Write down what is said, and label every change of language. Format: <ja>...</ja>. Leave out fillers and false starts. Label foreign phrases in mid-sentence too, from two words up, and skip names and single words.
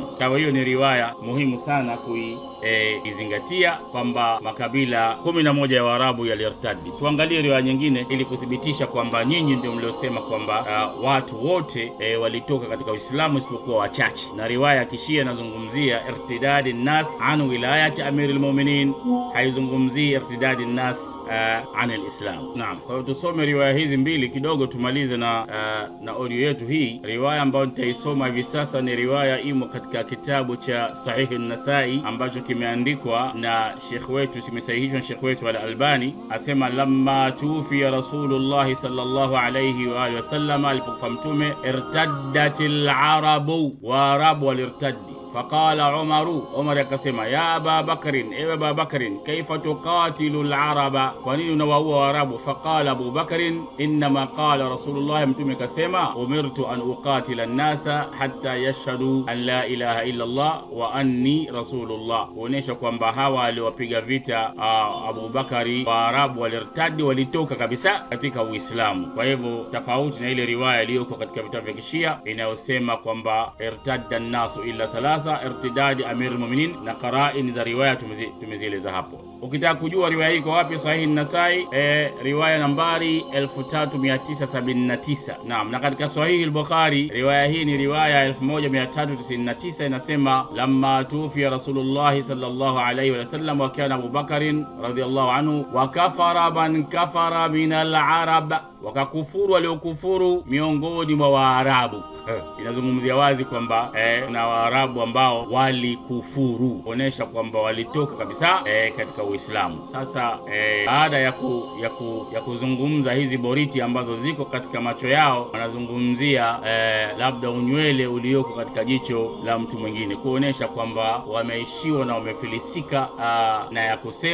<sw>Kwa hiyo ni riwaya muhimu sana kuizingatia kwamba makabila 11 ya Waarabu yalirtadi. Tuangalie riwaya nyingine ili kuthibitisha kwamba nyinyi ndio mliosema kwamba watu wote walitoka katika Uislamu isipokuwa wachache. Na riwaya kishia inazungumzia irtidadi</sw> <ar>ناس عن ولاية أمير المؤمنين,</ar> <sw>haizungumzii irtidadi</sw> <ar>ناس عن الإسلام.</ar> <sw>Naam, kwa hiyo tusome riwaya hizi mbili kidogo tumalize na audio yetu hii. Riwaya ambayo nitaisoma hivi sasa ni riwaya imo katika kitabu cha Sahih an-Nasai ambacho kimeandikwa na Sheikh wetu, simesahihishwa na Sheikh wetu Al-Albani.</sw> <ar>Asema لما توفي رسول الله صلى الله عليه وعلى آله وسلم,</ar> <sw>alipokufa Mtume,</sw> <ar>ارتدت العرب,</ar> <sw>Waarabu walirtaddi.</sw> <ar>فقال عمر akasema, يا أبا بكر,</ar> <sw>ewe Aba Bakrin,</sw> <ar>كيف تقاتل العرب,</ar> <sw>kwa nini unawaua Waarabu?</sw> <ar>فقال أبو بكر إنما قال رسول الله,</ar> <sw>Mtume kasema,</sw> <ar>أمرت أن أقاتل الناس حتى يشهدوا أن لا إله إلا الله وأني رسول الله,</ar> <sw>kuonesha kwamba hawa aliwapiga vita Abu Bakari Waarabu walirtadi, walitoka kabisa katika Uislamu. Kwa hivyo tofauti na ile riwaya iliyoko katika vitabu vya Kishia inayosema kwamba</sw> <ar>ارتد الناس إلا ثلاثة,</ar> <sw>irtidadi amir al-mu'minin, na qara'in za riwaya tumezieleza hapo. Ukitaka kujua riwaya hii iko wapi, Sahih an-Nasai riwaya nambari 3979. Naam, na katika Sahih al-Bukhari riwaya hii ni riwaya 1399, inasema</sw> <ar>لما توفي رسول الله صلى الله عليه وسلم وكان أبو بكر رضي الله عنه وكفر من كفر من العرب,</ar> <sw>wakakufuru waliokufuru miongoni mwa Waarabu. Inazungumzia wazi kwamba na Waarabu ambao walikufuru, kuonesha kwamba walitoka kabisa katika Uislamu. Sasa baada ya kuzungumza hizi boriti ambazo ziko katika macho yao, wanazungumzia labda unywele ulioko katika jicho la mtu mwingine, kuonesha kwamba wameishiwa na wamefilisika na ya kusema.</sw>